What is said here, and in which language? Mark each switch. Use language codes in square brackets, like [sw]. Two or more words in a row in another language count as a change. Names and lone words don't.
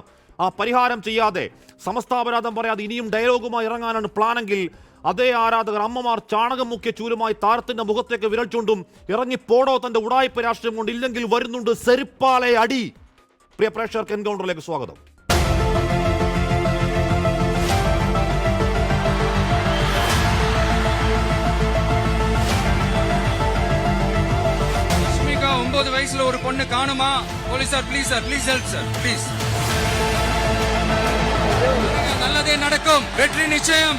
[ml] ആ പരിഹാരം ചെയ്യാതെ, സമസ്താപരാധം പറയാതെ ഇനിയും ഡയലോഗുമായി ഇറങ്ങാനാണ് പ്ലാനെങ്കിൽ അതേ ആരാധകർ, അമ്മമാർ ചാണകം മുക്കിയ ചൂലുമായി താരത്തിന്റെ മുഖത്തേക്ക് വിരൽ ചൂണ്ടും. ഇറങ്ങിപ്പോടോ തന്റെ ഉടായ്പ രാഷ്ട്രീയം കൊണ്ട്, ഇല്ലെങ്കിൽ വരുന്നുണ്ട് സെരിപ്പാലെ അടി. പ്രിയ പ്രേക്ഷകർക്ക് എൻകൗണ്ടറിലേക്ക് സ്വാഗതം. [ta] வயசுல ஒரு பொண்ணு காணுமா? போலீஸ் சார், ப்ளீஸ் சார், [en] please help [ta] சார், ப்ளீஸ். நல்லதே நடக்கும், வெற்றி நிச்சயம்.